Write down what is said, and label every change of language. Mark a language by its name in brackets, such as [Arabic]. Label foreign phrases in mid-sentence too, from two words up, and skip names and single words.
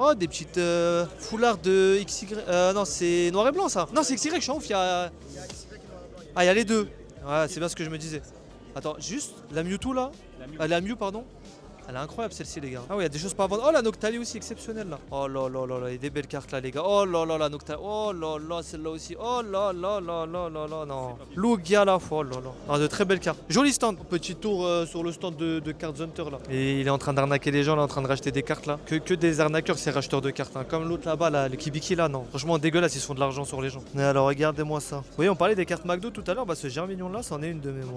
[French] Oh, des petites foulards de XY. Non, c'est noir et blanc ça. Non, c'est XY, je suis en ouf. Il y a les deux. Ouais, c'est bien ce que je me disais. Attends, juste la Mewtwo là. La Mew, pardon. Elle est incroyable celle-ci les gars. Ah ouais, il y a des choses pas à vendre. Oh la Noctali aussi exceptionnelle là. Oh là là là là, il y a des belles cartes là les gars. Oh là là la Noctali. Oh là là celle-là aussi. Oh là là là là là là non. Lugia là. Oh là là. Ah, de très belles cartes. Joli stand. Petit tour sur le stand de Cards Hunter là. Et il est en train d'arnaquer les gens là, en train de racheter des cartes là. Que des arnaqueurs ces racheteurs de cartes. Hein. Comme l'autre là-bas là, le Kibiki là, non. Franchement dégueulasse, ils se font de l'argent sur les gens. Mais alors regardez-moi ça. Vous voyez, on parlait des cartes McDo tout à l'heure. Bah ce Germignon là, c'en est une de mémoire.